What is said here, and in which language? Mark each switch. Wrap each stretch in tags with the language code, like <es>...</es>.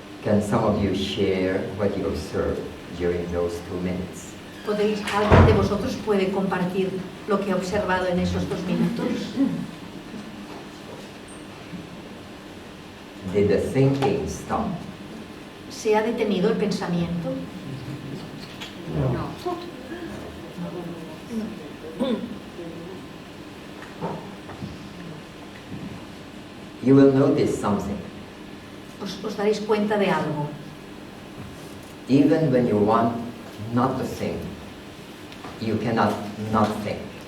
<en>Can some of you share what you observed during those 2 minutes?</en> <es>¿Alguien de vosotros puede compartir lo que ha observado en esos 2 minutos?</es> <en>Did the thinking stop?</en> <es>¿Se ha detenido el pensamiento?</es> <en>No. You will notice something.</en> <es>Os daréis cuenta de algo.</es> <en>Even when you want not to think, you cannot not think.</en>